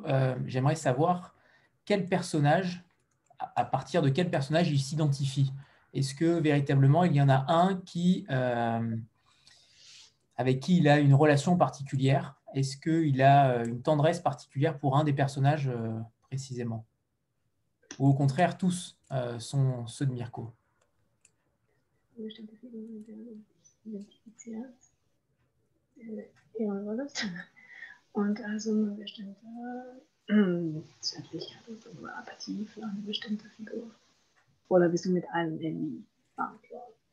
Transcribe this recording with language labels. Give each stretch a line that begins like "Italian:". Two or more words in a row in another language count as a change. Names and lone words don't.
French: J'aimerais savoir quel personnage, à partir de quel personnage il s'identifie. Est-ce que véritablement il y en a un avec qui il a une relation particulière? Est-ce qu'il a une tendresse particulière pour un des personnages précisément? Ou au contraire, tous sont ceux de Mirko?
German: Und also eine bestimmte Zärtlichkeit oder Apathie für eine bestimmte Figur. Oder bist du mit allem irgendwie verantwortlich?